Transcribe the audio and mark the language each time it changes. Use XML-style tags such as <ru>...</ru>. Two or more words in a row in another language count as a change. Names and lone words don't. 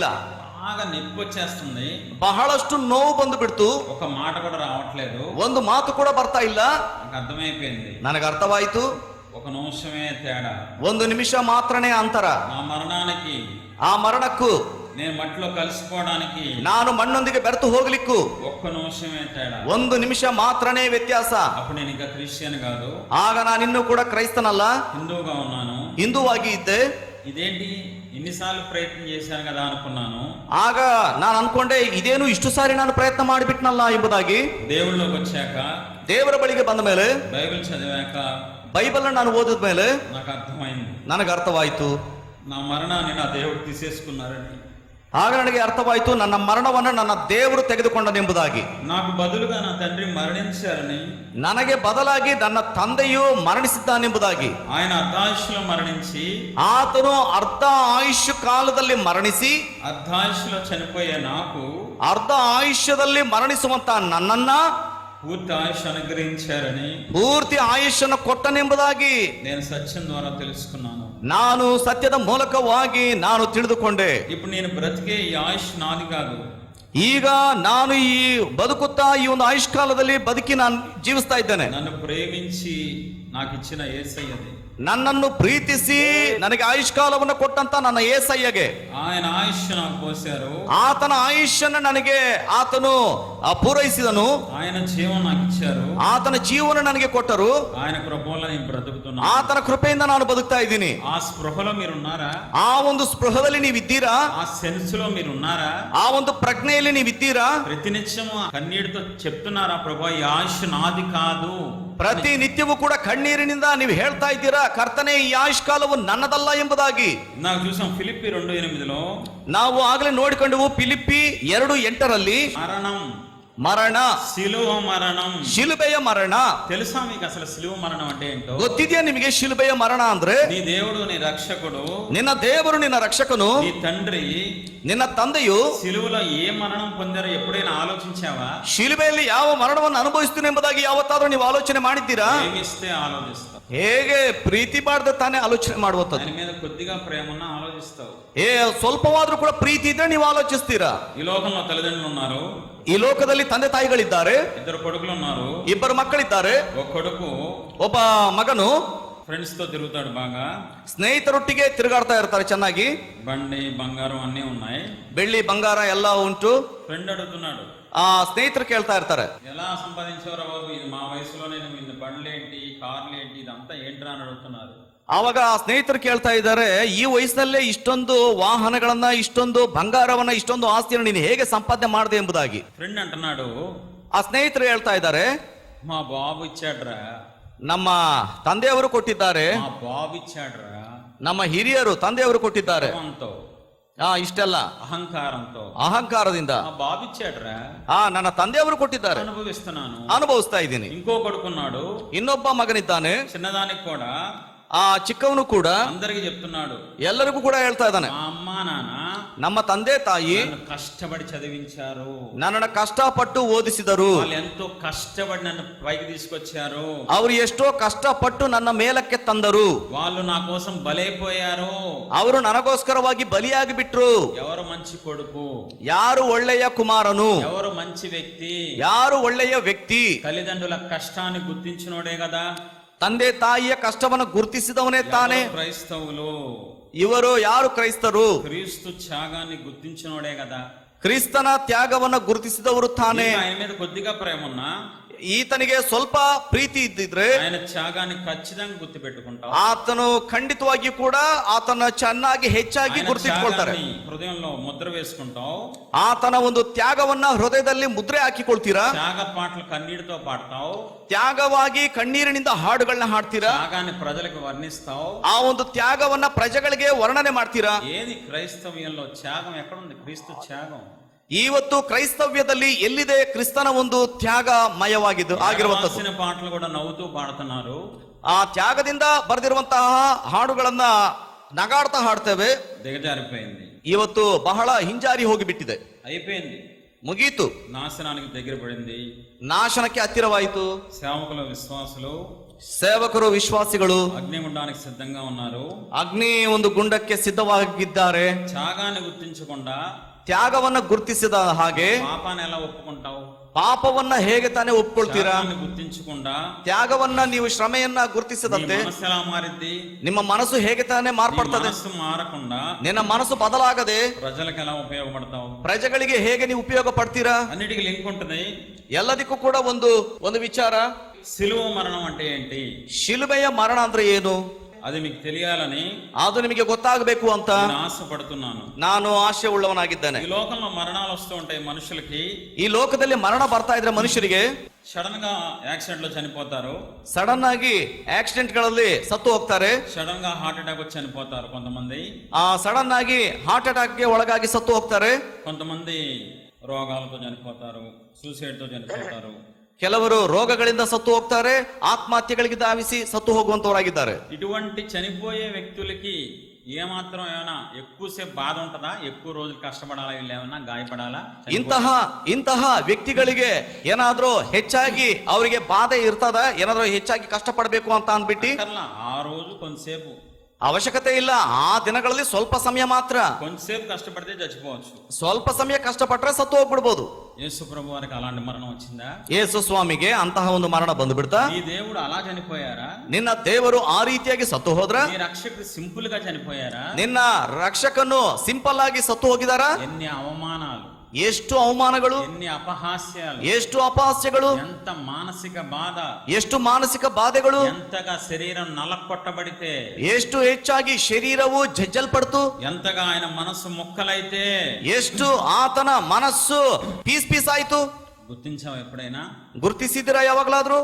<te>బాగా నొప్పి వచ్చేస్తుంది,</te> <kn>ಬಹಳಷ್ಟು ನೋವು ಬಂದು ಬಿಡ್ತು.</kn> <te>ఒక మాట కూడా రావట్లేదు.</te> <kn>ಒಂದು ಮಾತು ಕೂಡ ಬರ್ತಾ ಇಲ್ಲ.</kn> <te>నాకు అర్థమైపోయింది,</te> <kn>ನನಗೆ ಅರ್ಥವಾಯಿತು.</kn> <te>ఒక నిమిషమే తేడా.</te> <kn>ಒಂದು ನಿಮಿಷ ಮಾತ್ರನೇ ಅಂತರ.</kn> <te>నా మరణానికి,</te> <kn>ಆ ಮರಣಕ್ಕೂ</kn> <te>నేను మట్టిలో కలిసిపోవడానికి</te> <kn>ನಾನು ಮಣ್ಣೊಂದಿಗೆ ಬೆರೆತು ಹೋಗ್ಲಿಕ್ಕೂ</kn> <te>ఒక్క నిమిషమే తేడా.</te> <kn>ಒಂದು ನಿಮಿಷ ಮಾತ್ರನೇ ವ್ಯತ್ಯಾಸ.</kn> <te>అప్పుడు నేను ఇంకా క్రిస్టియన్ కాదు,</te> <kn>ಆಗ ನಾನಿನ್ನೂ ಕೂಡ ಕ್ರೈಸ್ತನಲ್ಲ,</kn> <te>హిందూగా ఉన్నాను.</te> <kn>ಹಿಂದೂವಾಗಿ ಇದ್ದೆ.</kn> <te>ఇదేంటి ఇన్నిసార్లు ప్రయత్నం చేశాను కదా అనుకున్నాను.</te> <kn>ಆಗ ನಾನು ಅನ್ಕೊಂಡೆ ಇದೇನು ಇಷ್ಟು ಸಾರಿ ನಾನು ಪ್ರಯತ್ನ ಮಾಡಿಬಿಟ್ನಲ್ಲ ಎಂಬುದಾಗಿ.</kn> <te>దేవుళ్ళలోకి వచ్చాక,</te> <kn>ದೇವರ ಬಳಿಗೆ ಬಂದ ಮೇಲೆ,</kn> <te>బైబిల్ చదివాక</te> <kn>ಬೈಬಲ್ ನಾನು ಓದಿದ ಮೇಲೆ</kn> <te>నాకు అర్థమైంది,</te> <kn>ನನಗೆ ಅರ್ಥವಾಯಿತು.</kn> <te>నా మరణాన్ని నా దేవుడు తీసేసుకున్నారని.</te> <kn>ಆಗ ನನಗೆ ಅರ್ಥವಾಯಿತು ನನ್ನ ಮರಣವನ್ನು ನನ್ನ ದೇವರು ತೆಗೆದುಕೊಂಡನೆಂಬುದಾಗಿ.</kn> <te>నాకు బదులుగా నా తండ్రి మరణించారని,</te> <kn>ನನಗೆ ಬದಲಾಗಿ ನನ್ನ ತಂದೆಯು ಮರಣಿಸಿದ್ದಾನೆಂಬುದಾಗಿ.</kn> <te>ఆయన అర్ధాయుష్లో మరణించి</te> <kn>ಆತನು ಅರ್ಧ ಆಯುಷ್ಯ ಕಾಲದಲ್ಲಿ ಮರಣಿಸಿ</kn> <te>అర్ధాయుష్లో చనిపోయే నాకు</te> <kn>ಅರ್ಧ ಆಯುಷ್ಯದಲ್ಲಿ ಮರಣಿಸುವಂತ ನನ್ನನ್ನ</kn> <te>పూర్తి ఆయుష్ అనుగ్రహించారని</te> <kn>ಪೂರ್ತಿ ಆಯುಷ್ಯನ್ನು ಕೊಟ್ಟನೆಂಬುದಾಗಿ</kn> <te>నేను సత్యం ద్వారా తెలుసుకున్నాను.</te> <kn>ನಾನು ಸತ್ಯದ ಮೂಲಕವಾಗಿ ನಾನು ತಿಳಿದುಕೊಂಡೆ.</kn> <te>ఇప్పుడు నేను బ్రతికే ఈ ఆయుష్ నాది కాదు.</te> <kn>ಈಗ ನಾನು ಈ ಬದುಕುತ್ತಾ ಈ ಒಂದು ಆಯುಷ್ಕಾಲದಲ್ಲಿ ಬದುಕಿ ನಾನು ಜೀವಿಸ್ತಾ ಇದ್ದೇನೆ.</kn> <te>నన్ను ప్రేమించి నాకు ఇచ్చిన యేసయ్యది.</te> <kn>ನನ್ನನ್ನು ಪ್ರೀತಿಸಿ ನನಗೆ ಆಯುಷ್ಕಾಲವನ್ನು ಕೊಟ್ಟಂತ ನನ್ನ ಏಸಯ್ಯಗೆ</kn> <te>ఆయన ఆయుష్ నాకు పోశారు,</te> <kn>ಆತನ ಆಯುಷ್ಯನ ನನಗೆ ಆತನು ಪೂರೈಸಿದನು.</kn> <te>ఆయన జీవం నాకు ఇచ్చారు,</te> <kn>ಆತನ ಜೀವನ ನನಗೆ ಕೊಟ್ಟರು.</kn> <te>ఆయన కృపలో నేను బ్రతుకుతున్నాను.</te> <kn>ಆತನ ಕೃಪೆಯಿಂದ ನಾನು ಬದುಕ್ತಾ ಇದ್ದೀನಿ.</kn> <te>ఆ స్పృహలో మీరున్నారా?</te> <kn>ಆ ಒಂದು ಸ್ಪೃಹದಲ್ಲಿ ನೀವಿದ್ದೀರಾ?</kn> <te>ఆ సెన్స్ లో మీరున్నారా?</te> <kn>ಆ ಒಂದು ಪ್ರಜ್ಞೆಯಲ್ಲಿ ನೀವಿದ್ದೀರಾ?</kn> <te>ప్రతినిత్యం కన్నీటితో చెప్తున్నారా, ప్రభా ఈ ఆయుష్ నాది కాదు?</te> <kn>ಪ್ರತಿ ನಿತ್ಯವೂ ಕೂಡ ಕಣ್ಣೀರಿನಿಂದ ನೀವು ಹೇಳ್ತಾ ಇದ್ದೀರಾ, ಕರ್ತನೆ ಈ ಆಯುಷ್ಕಾಲವು ನನ್ನದಲ್ಲ ಎಂಬುದಾಗಿ.</kn> <te>నాకు చూసాం ఫిలిప్పి 2:8లో</te> <kn>ನಾವು ಆಗಲೇ ನೋಡಿಕೊಂಡೆವು. ಫಿಲಿಪ್ಪಿ 2:8 ಮರಣ,</kn> <te>శిలువ మరణం.</te> <kn>ಶಿಲುಬೆಯ ಮರಣ.</kn> <te>తెలుసా మీకు అసలు శిలువ మరణం అంటే ఏంటో?</te> <kn>ಗೊತ್ತಿದೆಯಾ ನಿಮಗೆ ಶಿಲುಬೆಯ ಮರಣ ಅಂದ್ರೆ?</kn> <te>నీ దేవుడు, నీ రక్షకుడు,</te> <kn>ನಿನ್ನ ದೇವರು, ನಿನ್ನ ರಕ್ಷಕನು,</kn> <te>నీ తండ్రి</te> <kn>ನಿನ್ನ ತಂದೆಯು</kn> <te>శిలువలో ఏ మరణం పొందారో ఎప్పుడైనా ఆలోచించావా?</te> <kn>ಶಿಲುಬೆಯಲ್ಲಿ ಯಾವ ಮರಣವನ್ನು ಅನುಭವಿಸ್ತೀನಿ ಎಂಬುದಾಗಿ ಯಾವತ್ತಾದ್ರೂ ನೀವು ಆಲೋಚನೆ ಮಾಡಿದ್ದೀರಾ?</kn> <te>ప్రేమిస్తే ఆలోచిస్తావు,</te> <kn>ಹೇಗೆ ಪ್ರೀತಿ ಮಾಡದೆ ತಾನೇ ಆಲೋಚನೆ ಮಾಡುವಂಥದ್ದು.</kn> <te>ఆయన మీద కొద్దిగా ప్రేమ ఉన్నా ఆలోచిస్తావు.</te> <kn>ಸ್ವಲ್ಪವಾದ್ರೂ ಕೂಡ ಪ್ರೀತಿ ಇದ್ರೆ ನೀವು ಆಲೋಚಿಸ್ತೀರಾ.</kn> <te>ఈ లోకంలో తల్లిదండ్రులు ఉన్నారు,</te> <kn>ಈ ಲೋಕದಲ್ಲಿ ತಂದೆ ತಾಯಿಗಳಿದ್ದಾರೆ,</kn> <te>ఇద్దరు కొడుకులు ఉన్నారు.</te> <kn>ಇಬ್ಬರು ಮಕ್ಕಳಿದ್ದಾರೆ.</kn> <te>ఒక కొడుకు</te> <kn>ಒಬ್ಬ ಮಗನು</kn> <te>ఫ్రెండ్స్ తో తిరుగుతాడు, బాగా</te> <kn>ಸ್ನೇಹಿತರೊಟ್ಟಿಗೆ ತಿರುಗಾಡ್ತಾ ಇರ್ತಾರೆ. ಚೆನ್ನಾಗಿ</kn> <te>బండి బంగారం అన్నీ ఉన్నాయి,</te> <kn>ಬೆಳ್ಳಿ ಬಂಗಾರ ಎಲ್ಲ ಉಂಟು.</kn> <te>ఫ్రెండ్ అడుగుతున్నాడు,</te> <kn>ಆ ಸ್ನೇಹಿತರು ಕೇಳ್ತಾ ಇರ್ತಾರೆ,</kn> <te>ఎలా సంపాదించేవారా బాబు, ఇది మా వయసులో నేను ఇన్ని బండ్లేంటి, కార్లేంటి, ఇదంతా ఏంట్రా అని అడుగుతున్నారు.</te> <kn>ಆವಾಗ ಆ ಸ್ನೇಹಿತರು ಕೇಳ್ತಾ ಇದ್ದಾರೆ, ಈ ವಯಸ್ಸಿನಲ್ಲೇ ಇಷ್ಟೊಂದು ವಾಹನಗಳನ್ನ, ಇಷ್ಟೊಂದು ಬಂಗಾರವನ್ನ, ಇಷ್ಟೊಂದು ಆಸ್ತಿಯನ್ನು ನೀನು ಹೇಗೆ ಸಂಪಾದನೆ ಮಾಡಿದೆ ಎಂಬುದಾಗಿ.</kn> <te>ఫ్రెండ్ అంటున్నాడు,</te> <kn>ಆ ಸ್ನೇಹಿತರು ಹೇಳ್ತಾ ಇದ್ದಾರೆ,</kn> <te>మా బాబు ఇచ్చాడ్రా,</te> <kn>ನಮ್ಮ ತಂದೆಯವರು ಕೊಟ್ಟಿದ್ದಾರೆ,</kn> <te>మా బాబు ఇచ్చాడ్రా,</te> <kn>ನಮ್ಮ ಹಿರಿಯರು ತಂದೆಯವರು ಕೊಟ್ಟಿದ್ದಾರೆ.</kn> <te>గర్వంతో,</te> <kn>ಇಷ್ಟೆಲ್ಲ</kn> <te>అహంకారంతో,</te> <kn>ಅಹಂಕಾರದಿಂದ</kn> <te>మా బాబు ఇచ్చాడ్రా,</te> <kn>ನನ್ನ ತಂದೆಯವರು ಕೊಟ್ಟಿದ್ದಾರೆ,</kn> <te>అనుభవిస్తున్నాను.</te> <kn>ಅನುಭವಿಸ್ತಾ ಇದ್ದೀನಿ.</kn> <te>ఇంకో కొడుకున్నాడు,</te> <kn>ಇನ್ನೊಬ್ಬ ಮಗನಿದ್ದಾನೆ,</kn> <te>చిన్నదానికి కూడా</te> <kn>ಆ ಚಿಕ್ಕವನು ಕೂಡ</kn> <te>అందరికి చెప్తున్నాడు,</te> <kn>ಎಲ್ಲರಿಗೂ ಕೂಡ ಹೇಳ್ತಾ ಇದ್ದಾನೆ,</kn> <te>మా అమ్మ నాన్న</te> <kn>ನಮ್ಮ ತಂದೆ ತಾಯಿ</kn> <te>నన్ను కష్టపడి చదివించారు,</te> <kn>ನನ್ನನ್ನು ಕಷ್ಟಪಟ್ಟು ಓದಿಸಿದರು,</kn> <te>వాళ్ళు ఎంతో కష్టపడి నన్ను పైకి తీసుకొచ్చారు,</te> <kn>ಅವರು ಎಷ್ಟೋ ಕಷ್ಟಪಟ್ಟು ನನ್ನ ಮೇಲಕ್ಕೆ ತಂದರು,</kn> <te>వాళ్ళు నా కోసం బలైపోయారు.</te> <kn>ಅವರು ನನಗೋಸ್ಕರವಾಗಿ ಬಲಿಯಾಗಿ ಬಿಟ್ರು.</kn> <te>ఎవరు మంచి కొడుకు,</te> <kn>ಯಾರು ಒಳ್ಳೆಯ ಕುಮಾರನು,</kn> <te>ఎవరు మంచి వ్యక్తి,</te> <kn>ಯಾರು ಒಳ್ಳೆಯ ವ್ಯಕ್ತಿ,</kn> <te>తల్లిదండ్రుల కష్టాన్ని గుర్తించినోడే కదా.</te> <kn>ತಂದೆ ತಾಯಿಯ ಕಷ್ಟವನ್ನು ಗುರುತಿಸಿದವನೇ ತಾನೇ.</kn> <te>ఎవరు క్రైస్తవులు,</te> <kn>ಇವರು ಯಾರು ಕ್ರೈಸ್ತರು,</kn> <te>క్రీస్తు త్యాగాన్ని గుర్తించినోడే కదా.</te> <kn>ಕ್ರಿಸ್ತನ ತ್ಯಾಗವನ್ನ ಗುರುತಿಸಿದವರು ತಾನೇ.</kn> <te>ఆయన మీద కొద్దిగా ప్రేమ ఉన్నా</te> <kn>ಈತನಿಗೆ ಸ್ವಲ್ಪ ಪ್ರೀತಿ ಇದ್ದಿದ್ರೆ</kn> <te>ఆయన త్యాగాన్ని ఖచ్చితంగా గుర్తు పెట్టుకుంటాం.</te> <kn>ಆತನು ಖಂಡಿತವಾಗಿಯೂ ಕೂಡ ಆತನ ಚೆನ್ನಾಗಿ ಹೆಚ್ಚಾಗಿ ಗುರುತಿಸಿಕೊಳ್ತಾರೆ.</kn> <te>హృదయంలో ముద్ర వేసుకుంటాం.</te> <kn>ಆತನ ಒಂದು ತ್ಯಾಗವನ್ನ ಹೃದಯದಲ್ಲಿ ಮುದ್ರೆ ಹಾಕಿಕೊಳ್ತೀರಾ.</kn> <te>త్యాగ పాటలు కన్నీటితో పాడతావు,</te> <kn>ತ್ಯಾಗವಾಗಿ ಕಣ್ಣೀರಿನಿಂದ ಹಾಡುಗಳನ್ನ ಹಾಡ್ತೀರಾ.</kn> <te>త్యాగాన్ని ప్రజలకు వర్ణిస్తావు,</te> <kn>ಆ ಒಂದು ತ್ಯಾಗವನ್ನ ಪ್ರಜೆಗಳಿಗೆ ವರ್ಣನೆ ಮಾಡ್ತೀರಾ.</kn> <te>ఏది క్రైస్తవ్యంలో త్యాగం ఎక్కడుంది? క్రీస్తు త్యాగం.</te> <kn>ಇವತ್ತು ಕ್ರೈಸ್ತವ್ಯದಲ್ಲಿ ಎಲ್ಲಿದೆ ಕ್ರಿಸ್ತನ ಒಂದು ತ್ಯಾಗಮಯವಾಗಿದ್ದು ಆಗಿರುವಂತದ್ದು.</kn> <te>పాటలు కూడా నవ్వుతూ పాడుతున్నారు.</te> <kn>ಆ ತ್ಯಾಗದಿಂದ ಬರೆದಿರುವಂತಹ ಹಾಡುಗಳನ್ನ ನಗಾಡ್ತಾ ಹಾಡ್ತೇವೆ.</kn> <te>దిగజారిపోయింది,</te> <kn>ಇವತ್ತು ಬಹಳ ಹಿಂಜಾರಿ ಹೋಗಿಬಿಟ್ಟಿದೆ,</kn> <te>అయిపోయింది,</te> <kn>ಮುಗೀತು,</kn> <te>నాశనానికి దగ్గర పడింది.</te> <kn>ನಾಶನಕ್ಕೆ ಹತ್ತಿರವಾಯಿತು.</kn> <te>సేవకులు విశ్వాసులు</te> <kn>ಸೇವಕರು ವಿಶ್ವಾಸಿಗಳು</kn> <te>అగ్నిగుండానికి సిద్ధంగా ఉన్నారు.</te> <kn>ಅಗ್ನಿ ಒಂದು ಗುಂಡಕ್ಕೆ ಸಿದ್ಧವಾಗಿದ್ದಾರೆ.</kn> <te>త్యాగాన్ని గుర్తించకుండా</te> <kn>ತ್ಯಾಗವನ್ನ ಗುರುತಿಸಿದ ಹಾಗೆ</kn> <te>పాపాన్ని ఎలా ఒప్పుకుంటావు?</te> <kn>ಪಾಪವನ್ನ ಹೇಗೆ ತಾನೇ ಒಪ್ಕೊಳ್ತೀರಾ?</kn> <te>త్యాగాన్ని గుర్తించకుండా</te> <kn>ತ್ಯಾಗವನ್ನ ನೀವು ಶ್ರಮೆಯನ್ನ ಗುರುತಿಸದಂತೆ</kn> <te>నీ మనసు ఎలా మారిద్ది?</te> <kn>ನಿಮ್ಮ ಮನಸ್ಸು ಹೇಗೆ ತಾನೇ</kn> <te>నీ</te> <kn>ಮಾರ್ಪಡ್ತದೆ?</kn> <te>మనసు మారకుండా</te> <kn>ನಿನ್ನ ಮನಸ್ಸು ಬದಲಾಗದೆ</kn> <te>ప్రజలకు ఎలా ఉపయోగపడతావు?</te> <kn>ಪ್ರಜೆಗಳಿಗೆ ಹೇಗೆ ನೀವು ಉಪಯೋಗ ಪಡ್ತೀರಾ?</kn> <te>అన్నిటికీ లింక్ ఉంటుంది.</te> <kn>ಎಲ್ಲದಕ್ಕೂ ಕೂಡ ಒಂದು ವಿಚಾರ.</kn> <te>సిలువ మరణం అంటే ఏంటి?</te> <kn>ಶಿಲುಬೆಯ ಮರಣ ಅಂದ್ರೆ ಏನು</kn> <te>అది మీకు తెలియాలని</te> <kn>ಅದು ನಿಮಗೆ ಗೊತ್ತಾಗಬೇಕು ಅಂತ</kn> <te>నేను ఆశపడుతున్నాను.</te> <kn>ನಾನು ಆಶೆ ಉಳ್ಳವನಾಗಿದ್ದೇನೆ.</kn> <te>ఈ లోకంలో మరణాలు వస్తూ ఉంటాయి మనుషులకి.</te> <kn>ಈ ಲೋಕದಲ್ಲಿ ಮರಣ ಬರ್ತಾ ಇದ್ರೆ ಮನುಷ್ಯರಿಗೆ</kn> <te>సడన్ గా యాక్సిడెంట్ లో చనిపోతారు,</te> <kn>ಸಡನ್ ಆಗಿ ಆಕ್ಸಿಡೆಂಟ್ ಗಳಲ್ಲಿ ಸತ್ತು ಹೋಗ್ತಾರೆ.</kn> <te>సడన్ గా</te> <en>heart attack</en> <te>వచ్చి చనిపోతారు కొంతమంది.</te> <kn>ಸಡನ್ ಆಗಿ</kn> <en>heart attack</en> <kn>ಗೆ ಒಳಗಾಗಿ ಸತ್ತು ಹೋಗ್ತಾರೆ.</kn> <te>కొంతమంది రోగాలతో చనిపోతారు, సూసైడ్ తో చనిపోతారు.</te> <kn>ಕೆಲವರು ರೋಗಗಳಿಂದ ಸತ್ತು ಹೋಗ್ತಾರೆ, ಆತ್ಮಹತ್ಯೆಗಳಿಗೆ ಧಾವಿಸಿ ಸತ್ತು ಹೋಗುವಂತವರಾಗಿದ್ದಾರೆ.</kn> <te>ఇటువంటి చనిపోయే వ్యక్తులకి ఏమాత్రం ఏమైనా ఎక్కువసేపు బాధ ఉంటుందా? ఎక్కువ రోజులు కష్టపడాలా? వీళ్ళు ఏమైనా గాయపడాలా?</te> <kn>ಇಂತಹ ವ್ಯಕ್ತಿಗಳಿಗೆ ಏನಾದ್ರೂ ಹೆಚ್ಚಾಗಿ ಅವರಿಗೆ ಬಾಧೆ ಇರ್ತದ? ಏನಾದ್ರೂ ಹೆಚ್ಚಾಗಿ ಕಷ್ಟಪಡಬೇಕು ಅಂತ ಅಂದ್ಬಿಟ್ಟು</kn> <te>ఆ రోజు కొంతసేపు,</te> <kn>ಅವಶ್ಯಕತೆ ಇಲ್ಲ. ಆ ದಿನಗಳಲ್ಲಿ ಸ್ವಲ್ಪ ಸಮಯ ಮಾತ್ರ,</kn> <te>కొంతసేపు కష్టపడితే చచ్చిపోవచ్చు.</te> <kn>ಸ್ವಲ್ಪ ಸಮಯ ಕಷ್ಟಪಟ್ರೆ ಸತ್ತು ಹೋಗ್ಬಿಡ್ಬೋದು.</kn> <te>యేసు ప్రభు వారికి అలాంటి మరణం వచ్చిందా?</te> <kn>ಯೇಸು ಸ್ವಾಮಿಗೆ ಅಂತಹ ಒಂದು ಮರಣ ಬಂದು ಬಿಡ್ತಾ?</kn> <te>ఈ దేవుడు అలా చనిపోయారా?</te> <kn>ನಿನ್ನ ದೇವರು ಆ ರೀತಿಯಾಗಿ ಸತ್ತು ಹೋದ್ರ?</kn> <te>ఈ రక్షకుడు సింపుల్ గా చనిపోయారా?</te> <kn>ನಿನ್ನ ರಕ್ಷಕನು ಸಿಂಪಲ್ ಆಗಿ ಸತ್ತು ಹೋಗಿದಾರ?</kn> <te>ఎన్ని అవమానాలు,</te> <kn>ಎಷ್ಟು ಅವಮಾನಗಳು,</kn> <te>ఎన్ని అపహాస్యాలు,</te> <kn>ಎಷ್ಟು ಅಪಹಾಸ್ಯಗಳು,</kn> <te>ఎంత మానసిక బాధ,</te> <kn>ಎಷ್ಟು ಮಾನಸಿಕ ಬಾಧೆಗಳು,</kn> <te>ఎంతగా శరీరం నలకొట్టబడితే,</te> <kn>ಎಷ್ಟು ಹೆಚ್ಚಾಗಿ ಶರೀರವು ಜಜ್ಜಲ್ಪಡ್ತು,</kn> <te>ఎంతగా ఆయన మనసు ముక్కలైతే,</te> <kn>ಎಷ್ಟು ಆತನ ಮನಸ್ಸು ಪೀಸ್ ಆಯ್ತು.</kn> <te>గుర్తించావు ఎప్పుడైనా?</te> <kn>ಗುರುತಿಸಿದಿರಾ ಯಾವಾಗ್ಲಾದ್ರೂ?</kn>